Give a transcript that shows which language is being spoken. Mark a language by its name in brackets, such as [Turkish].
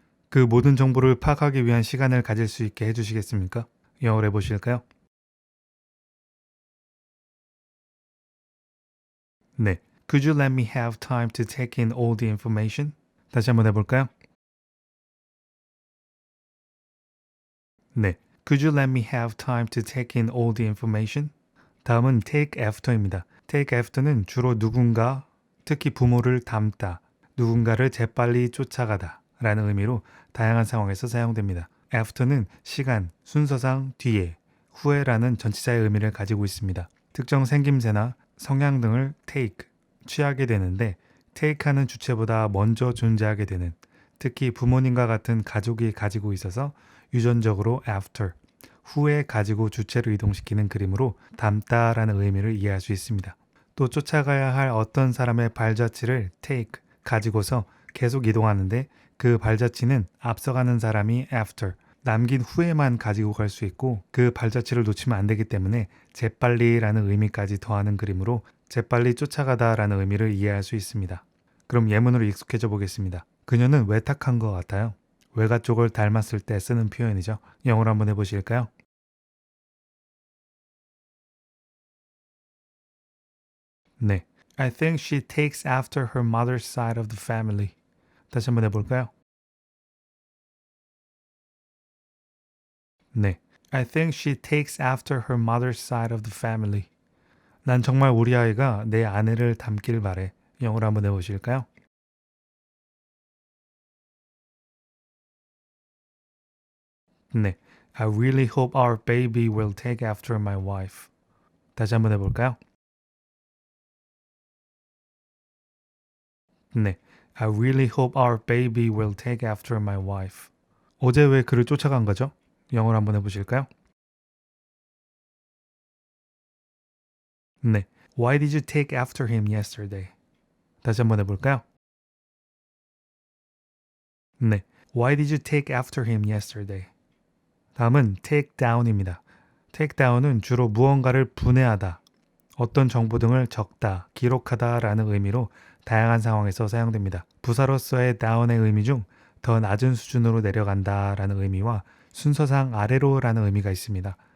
[Korean] 그 모든 정보를 파악하기 위한 시간을 가질 수 있게 해주시겠습니까? 영어로 해보실까요? [English] 네, could you let me have time to take in all the information? [Korean] 다시 한번 해볼까요? [English] 네, could you let me have time to take in all the information? [Korean] 다음은 take after입니다. take after는 주로 누군가, 특히 부모를 닮다, 누군가를 재빨리 쫓아가다 라는 의미로 다양한 상황에서 사용됩니다. after는 시간, 순서상 뒤에, 후에라는 전치사의 의미를 가지고 있습니다. 특정 생김새나 성향 등을 take, 취하게 되는데 take하는 주체보다 먼저 존재하게 되는, 특히 부모님과 같은 가족이 가지고 있어서 유전적으로 after, 후에 가지고 주체를 이동시키는 그림으로 닮다라는 의미를 이해할 수 있습니다. 또 쫓아가야 할 어떤 사람의 발자취를 take, 가지고서 계속 이동하는데 그 발자취는 앞서가는 사람이 after, 남긴 후에만 가지고 갈 수 있고 그 발자취를 놓치면 안 되기 때문에 재빨리라는 의미까지 더하는 그림으로 재빨리 쫓아가다라는 의미를 이해할 수 있습니다. 그럼 예문으로 익숙해져 보겠습니다. 그녀는 외탁한 것 같아요. 외가 쪽을 닮았을 때 쓰는 표현이죠. 영어로 한번 해보실까요? [English] 네, I think she takes after her mother's side of the family. [Korean] 다시 한번 해볼까요? [English] 네, I think she takes after her mother's side of the family. [Korean] 난 정말 우리 아이가 내 아내를 닮길 바래. 영어로 한번 해보실까요? [English] 네, I really hope our baby will take after my wife. [Korean] 다시 한번 해볼까요? [English] 네, I really hope our baby will take after my wife. [Korean] 어제 왜 그를 쫓아간 거죠? 영어로 한번 해보실까요? [English] 네, Why did you take after him yesterday? [Korean] 다시 한번 해볼까요? [English] 네, Why did you take after him yesterday? [Korean] 다음은 take down입니다. take down은 주로 무언가를 분해하다, 어떤 정보 등을 적다, 기록하다 라는 의미로 다양한 상황에서 사용됩니다. 부사로서의 down의 의미 중 더 낮은 수준으로 내려간다 라는 의미와 순서상 아래로 라는 의미가 있습니다.